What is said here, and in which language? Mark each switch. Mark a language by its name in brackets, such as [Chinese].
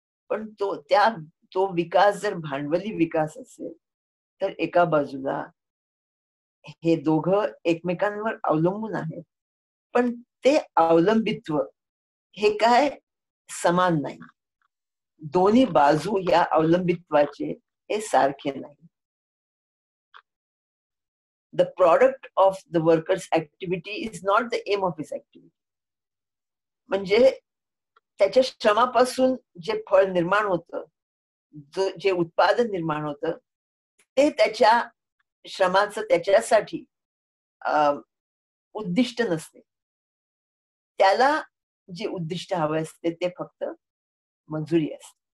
[Marathi] पण तो विकास जर भांडवली विकास असेल तर एका बाजूला हे दोघं एकमेकांवर अवलंबून आहेत, पण ते अवलंबित्व हे काय समान नाही. दोन्ही बाजू या अवलंबित्वाचे हे सारखे नाही. [English] The product of the worker's activity is not the aim of his activity. [Marathi] म्हणजे त्याच्या श्रमापासून जे फळ निर्माण होतं, जे उत्पादन निर्माण होतं, ते त्याच्या श्रमाचं त्याच्यासाठी उद्दिष्ट नसते. त्याला जे उद्दिष्ट हवे असते ते फक्त मंजुरी असते.